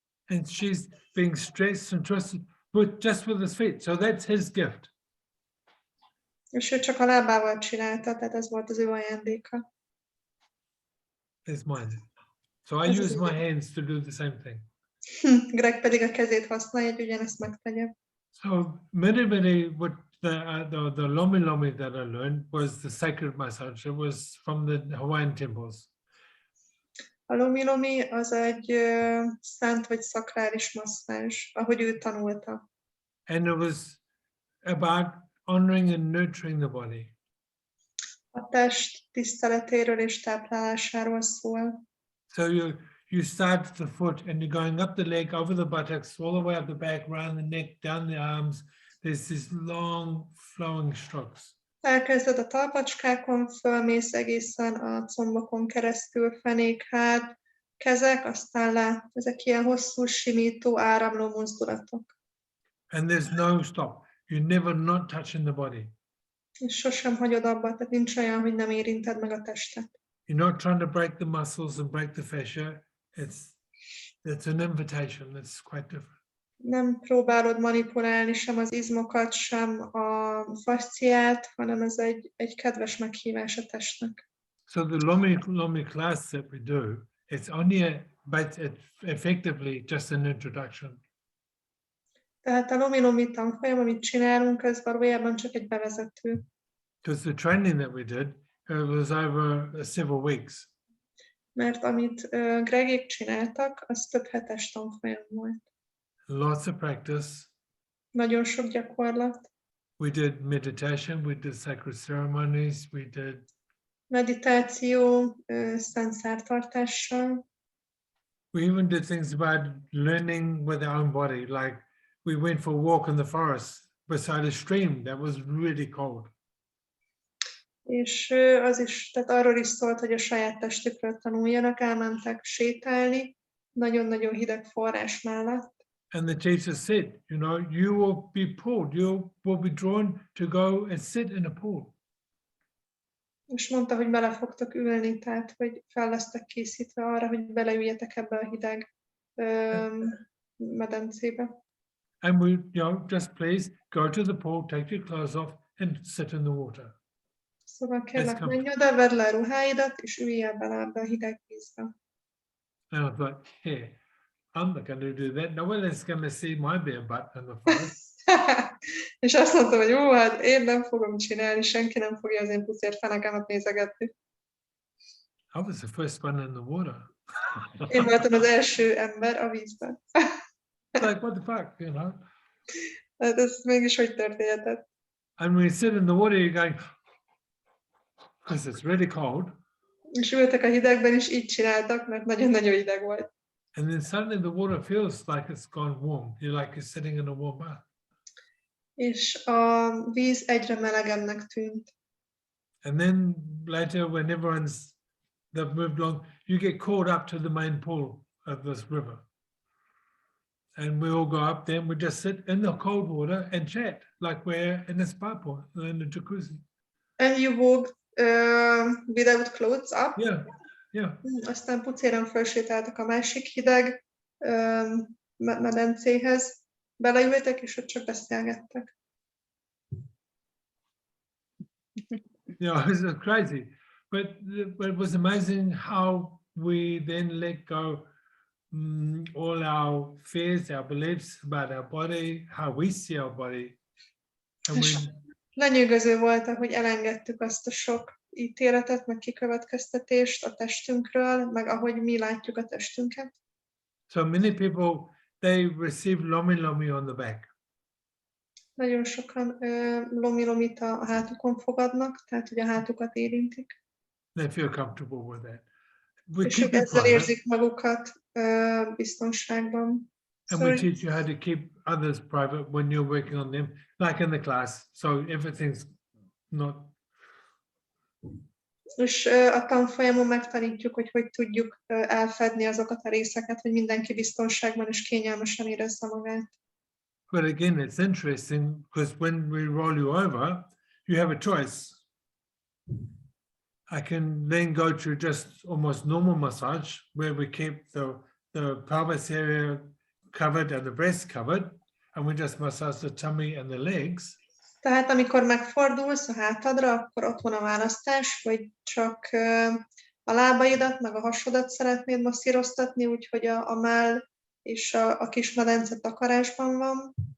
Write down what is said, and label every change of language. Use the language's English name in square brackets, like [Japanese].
[English] And she's being stretched and twisted just with his feet. So that's his gift. [Hungarian] És ő csak a lábával csinálta, tehát ez volt az ő ajándéka. [English] Is mine. So I use my hands to do the same thing. [Hungarian] Greg pedig a kezét használja, hogy ugyanezt megtegye. [English] So many what the LomiLomi that I learned was the sacred massage. It was from the Hawaiian temples. [Hungarian] A LomiLomi az egy szent vagy szakrális masszázs, ahogy ő tanulta. [English] And it was about honoring and nurturing the body. [Hungarian] A test tiszteletéről és táplálásáról szól. [English] So you start at the foot and you're going up the leg, over the buttocks, all the way up the back, around the neck, down the arms. There's these long flowing strokes. [Hungarian] Elkezded a talpacskákon, fölmész egészen a combokon keresztül, fenék, hád, kezek, aztán le. Ezek ilyen hosszú, simító, áramló mozdulatok. [English] And there's no stop. You're never not touching the body. [Hungarian] És sosem hagyod abba, tehát nincs olyan, hogy nem érinted meg a testet. [English] You're not trying to break the muscles and break the fascia. It's an invitation. It's quite different. [Hungarian] Nem próbálod manipulálni sem az izmokat, sem a fasciát, hanem ez egy kedves meghívás a testnek. [English] So the LomiLomi class that we do, it's only but it's effectively just an introduction. [Hungarian] Tehát a LomiLomi tanfolyam, amit csinálunk, ez valójában csak egy bevezető. [English] Because the training that we did, it was over several weeks. [Hungarian] Mert amit Gregék csináltak, az több hetes tanfolyam volt. [English] Lots of practice. [Hungarian] Nagyon sok gyakorlat. [English] We did meditation, we did sacred ceremonies, we did [Hungarian] Meditáció, szent szertartással. [English] We even did things about learning with our own body. Like we went for a walk in the forest beside a stream that was really cold. [Hungarian] És az is, tehát arról is szólt, hogy a saját testükről tanuljanak, elmentek sétálni, nagyon-nagyon hideg forrás mellett. [English] And the teacher said, you know, you will be pulled, you will be drawn to go and sit in a pool. [Hungarian] És mondta, hogy bele fogtok ülni, tehát hogy fel lesztek készítve arra, hogy beleüljetek ebbe a hideg medencébe. [English] And we, you know, just please go to the pool, take your clothes off and sit in the water. [Hungarian] Szóval kérlek, menj oda, vedd le a ruháidat, és üljél bele ebbe a hideg vízbe. [English] And I thought, yeah, I'm not going to do that. No one is going to see my bare butt in the forest. [Hungarian] És azt mondtam, hogy ó, hát én nem fogom csinálni, senki nem fogja az én pucér fenekemet nézegetni. [English] I was the first one in the water. [Hungarian] Én voltam az első ember a vízben. [English] Like, what the fuck, you know? [Hungarian] Hát ez mégis hogy történhetett? [English] And when you sit in the water, you're going, because it's really cold. [Hungarian] És ültek a hidegben, és így csináltak, mert nagyon-nagyon hideg volt. [English] And then suddenly the water feels like it's gone warm. You're like you're sitting in a warm bath. [Hungarian] És a víz egyre melegebbnek tűnt. [English] And then later, when they've moved along, you get called up to the main pool of this river. And we all go up there and we just sit in the cold water and chat like we're in a spa pool, in a jacuzzi. And you walked without clothes up? Yeah. [Hungarian] Aztán pucéren felsétáltak a másik hideg medencéhez, beleültek, és ott csak beszélgettek. [English] Yeah, it was crazy. But it was amazing how we then let go all our fears, our beliefs about our body, how we see our body. And [Hungarian] lenyűgöző volt, ahogy elengedtük azt a sok ítéletet, meg kikövetkeztetést a testünkről, meg ahogy mi látjuk a testünket. [English] So many people, they receive LomiLomi on the back. [Hungarian] Nagyon sokan LomiLomit a hátukon fogadnak, tehát hogy a hátukat érintik. [English] They feel comfortable with that. [Hungarian] És ők ezzel érzik magukat biztonságban. [English] And we teach you how to keep others private when you're working on them, like in the class. So everything's not. [Hungarian] És a tanfolyamon megtanítjuk, hogy tudjuk elfedni azokat a részeket, hogy mindenki biztonságban és kényelmesen érezze magát. [English] But again, it's interesting because when we roll you over, you have a choice. I can then go to just almost normal massage where we keep the pelvis area covered and the breast covered, and we just massage the tummy and the legs. [Hungarian] Tehát amikor megfordulsz a hátadra, akkor ott van a választás, hogy csak a lábaidat, meg a hasodat szeretnéd masszíroztatni, úgyhogy a mell és a kis medence takarásban van.